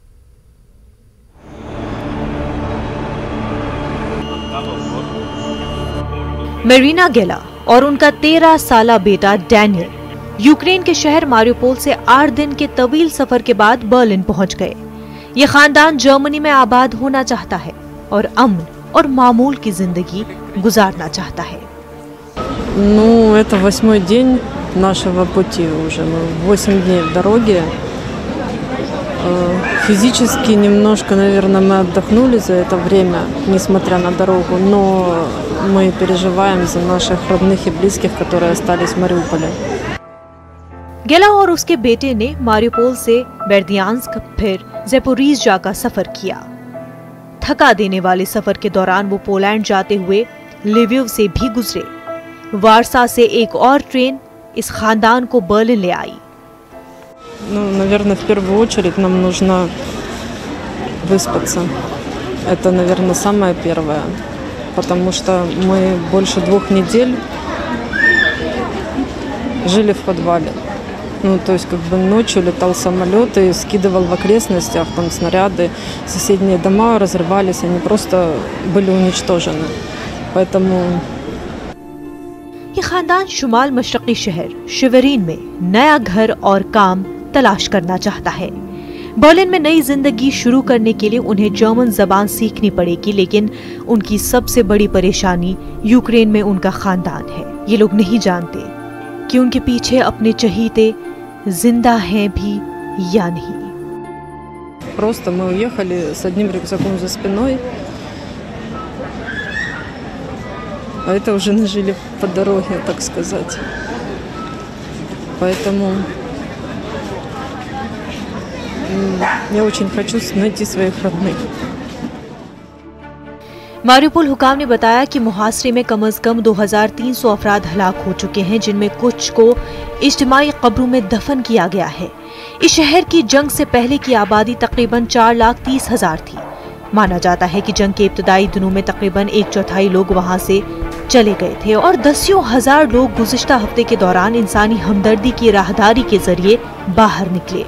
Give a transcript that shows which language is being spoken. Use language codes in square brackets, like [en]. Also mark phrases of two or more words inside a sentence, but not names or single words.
[ur] مرینا گیلا اور ان کا 13 سالہ بیٹا ڈینیئل یوکرین کے شہر ماریوپول سے 8 دن کے طویل سفر کے بعد برلن پہنچ گئے. یہ خاندان جرمنی میں آباد ہونا چاہتا ہے اور امن اور معمول کی زندگی گزارنا چاہتا ہے. [ru] Это 8-й день нашего пути уже. Мы 8 дней в дороге. Физически немножко, наверное, мы отдохнули за это время, несмотря на дорогу, но мы переживаем за наших родных и близких, которые остались в Мариуполе. [ur] گیلا اور اس کے بیٹے نے ماریوپول سے بردیانسک پھر زاپوریژیا کا سفر کیا. تھکا دینے والے سفر کے دوران وہ پولینڈ جاتے ہوئے لیویو سے بھی گزرے. وارسا سے ایک اور ٹرین اس خاندان کو برلن لے آئی. [ru] Наверное, в первую очередь нам нужно выспаться. Это, наверное, самое первое, потому что мы больше 2 недель жили в подвале. То есть ночью летал самолет и скидывал в окрестностях там снаряды, соседние дома разрывались, они просто были уничтожены. Поэтому [ur] یہ خاندان شمال مشرقی شہر شویرین میں نیا گھر اور کام تلاش کرنا چاہتا ہے. برلن میں نئی زندگی شروع کرنے کے لیے انہیں جرمن زبان سیکھنی پڑے گی، لیکن ان کی سب سے بڑی پریشانی یوکرین میں ان کا خاندان ہے. یہ لوگ نہیں جانتے کہ ان کے پیچھے اپنے چہیتے زندہ ہیں بھی یا نہیں. [ru] Просто мы уехали с одним рюкзаком за спиной, а это уже нажили по дороге, так сказать. Поэтому я очень хочу найти своих родных. [ur] ماریوپول حکام نے بتایا کہ محاصرے میں کم سے کم 2300 افراد ہلاک ہو چکے ہیں، جن میں کچھ کو اجتماعی قبروں میں دفن کیا گیا ہے. اس شہر کی جنگ سے پہلے کی آبادی تقریباً 4,30,000 تھی. مانا جاتا ہے کہ جنگ کے ابتدائی دنوں میں تقریباً 1/4 لوگ وہاں سے چلے گئے تھے اور دسیوں ہزار لوگ گزشتہ ہفتے کے دوران انسانی ہمدردی کی راہداری کے ذریعے باہر نکلے.